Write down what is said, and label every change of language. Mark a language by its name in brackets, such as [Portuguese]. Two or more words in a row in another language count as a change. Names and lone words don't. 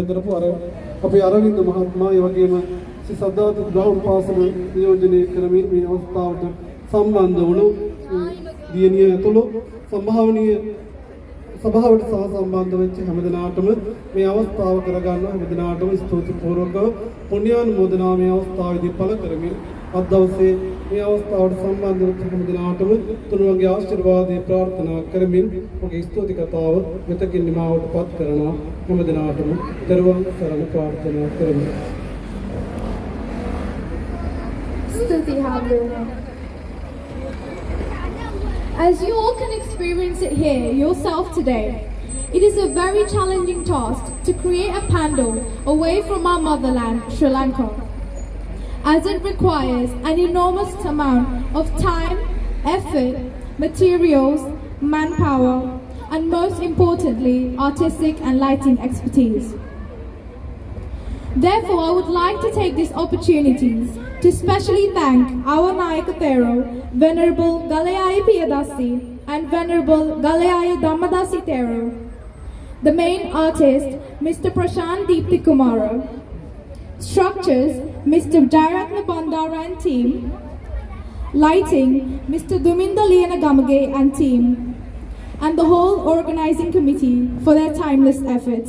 [Sinhala] කරපු අපේ අරවින්ද මහත්මයා, ඒ වගේම ශ්‍රී සද්ධාතිස්ස ග්‍රාම පාසල නියෝජනය කරමින් මේ අවස්ථාවට සම්බන්ධ වුණු දියණිය ඇතුළු සම්භාවනීය සභාවට සහ සම්බන්ධ වෙච්ච හැම දිනාටම මේ අවස්ථාව කරගන්න හැම දිනාටම ස්තුතිපූර්වකව පුණ්‍යානුමෝදනා මේ අවස්ථාවේදී පළ කරමින් අද දවසේ මේ අවස්ථාවට සම්බන්ධ වෙච්ච හැම දිනාටම තුනුවන්ගේ ආශිර්වාදය ප්‍රාර්ථනා කරමින් ඔබගේ ස්තුති කතාව මෙතකින් නිමාවටපත් කරනවා. හැම දිනාටම දරුවන් සරණ ප්‍රාර්ථනා කරමි. Stuti Hallelujah. [English] As you all can experience it here yourself today, it is a very challenging task to create a pandal away from our motherland, Sri Lanka, as it requires an enormous amount of time, effort, materials, manpower, and most importantly, artistic and lighting expertise. Therefore, I would like to take this opportunity to specially thank our Nayaka Thero, Venerable Galayaya Piyadasi and Venerable Galayaya Dhammadasi Thero, the main artist, Mr. Prashant Deepthi Kumara, structures, Mr. Jairatna Bandara and team, lighting, Mr. Duminda Liana Gamage and team, and the whole organizing committee for their timeless efforts.